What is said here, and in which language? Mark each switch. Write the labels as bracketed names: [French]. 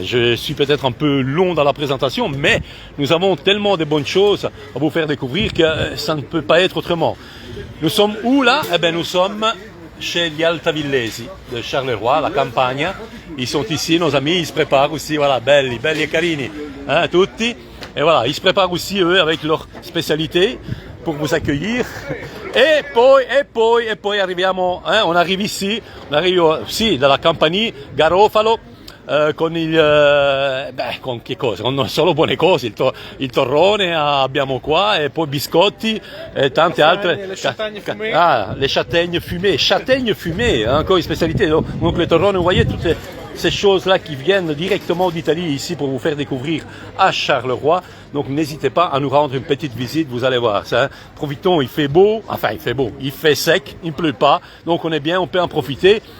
[French] Je suis peut-être un peu long dans la présentation, mais nous avons tellement de bonnes choses à vous faire découvrir que ça ne peut pas être autrement. Nous sommes où là? Eh bien, nous sommes chez gli Altavillesi de Charleroi, la Campagna. Ils sont ici, nos amis, ils se préparent aussi, voilà, [Italian] belli e carini, tutti. [French] Et voilà, ils se préparent aussi, eux, avec leur spécialité pour vous accueillir. Et [Italian] poi arriviamo, [French] on arrive ici, on arrive aussi dalla Campania, Garofalo, [Italian] con che cosa? Con solo buone cose, il torrone abbiamo qua e poi biscotti e tante altre. [French] Les châtaignes fumées, encore une spécialité. Donc le torrone, vous voyez toutes ces choses-là qui viennent directement d'Italie ici pour vous faire découvrir à Charleroi. Donc n'hésitez pas à nous rendre une petite visite, vous allez voir ça. Profitons, il fait beau, il fait sec, il ne pleut pas, donc on est bien, on peut en profiter.